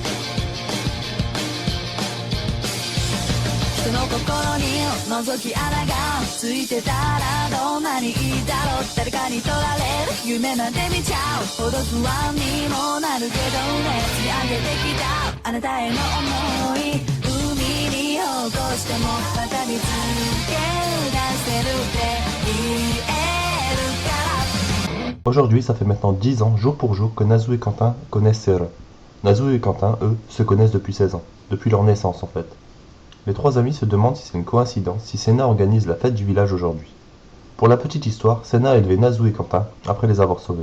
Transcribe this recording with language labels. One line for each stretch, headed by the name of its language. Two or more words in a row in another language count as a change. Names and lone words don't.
Japanese: 人の心に覗き穴がついてたらどんなにいいだろう誰かに取られる夢なんて見ちゃうほど不安にもなるけどね積み上げてきたあなたへの思い海に落としてもまた見つけ出せるって言えるから
French: Aujourd'hui, ça fait maintenant 10 ans, jour pour jour, que Nazu et Quentin connaissent Sera. Nazu et Quentin, eux, se connaissent depuis 16 ans, depuis leur naissance en fait. Les trois amis se demandent si c'est une coïncidence si Senna organise la fête du village aujourd'hui. Pour la petite histoire, Senna a élevé Nazu et Quentin après les avoir sauvés.